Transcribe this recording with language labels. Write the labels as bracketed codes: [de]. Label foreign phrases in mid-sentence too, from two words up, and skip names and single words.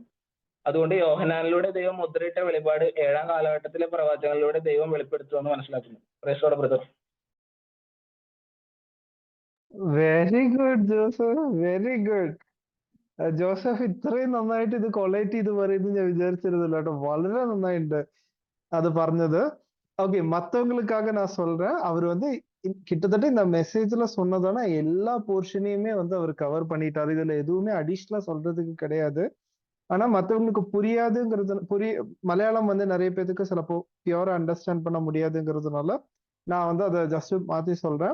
[ml] അതുകൊണ്ട് യോഹന്നാനിലൂടെ ദൈവം മുദ്രയിട്ട വെളിപാട് 7-ാം കാലഘട്ടത്തിലെ പ്രവാചകനിലൂടെ ദൈവം വെളിപ്പെടുത്തുമെന്ന് മനസ്സിലാക്കുന്നു. [en] Praise brother. Very good Joseph, very good. [ml] ജോസഫ് ഇത്രയും നന്നായിട്ട് ഇത് കൊളേറ്റ് ചെയ്ത് പറയുന്നത് ഞാൻ വിചാരിച്ചിരുന്നില്ല കേട്ടോ. വളരെ നന്നായിട്ടുണ്ട് அது പറഞ്ഞது. [ta] ஓகே, மற்றவங்களுக்காக நான் சொல்றேன். அவர் வந்து கிட்டத்தட்ட இந்த மெசேஜ்ல சொன்னதான எல்லா போர்ஷனையுமே வந்து அவர் கவர் பண்ணிட்டாரு. இதுல எதுவுமே அடிஷ்னலா சொல்றதுக்கு கிடையாது. ஆனா மற்றவங்களுக்கு புரியாதுங்கிறது, மலையாளம் வந்து நிறைய பேருக்கு சிலப்போ [en] purely understand [ta] பண்ண முடியாதுங்கிறதுனால நான் வந்து அதை ஜஸ்ட் மாத்தி சொல்றேன்.